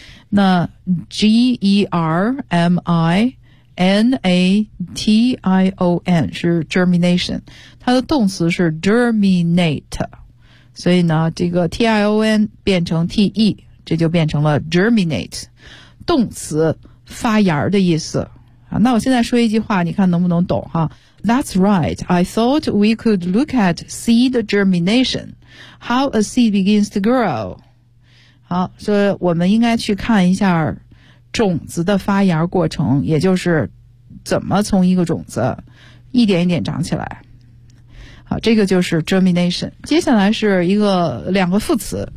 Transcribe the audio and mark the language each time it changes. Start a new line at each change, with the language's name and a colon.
Chinese: 那 germination 是 germination， 它的动词是 germinate， 所以呢这个 tion 变成 te， 这就变成了 germinate， 动词发芽的意思。那我现在说一句话，你看能不能懂哈。
English: That's right. I thought we could look at seed germination. How a seed begins to grow.
Chinese: 好，所以我们应该去看一下种子的发芽过程，也就是怎么从一个种子一点一点长起来。好，这个就是 germination。接下来是一个两个副词。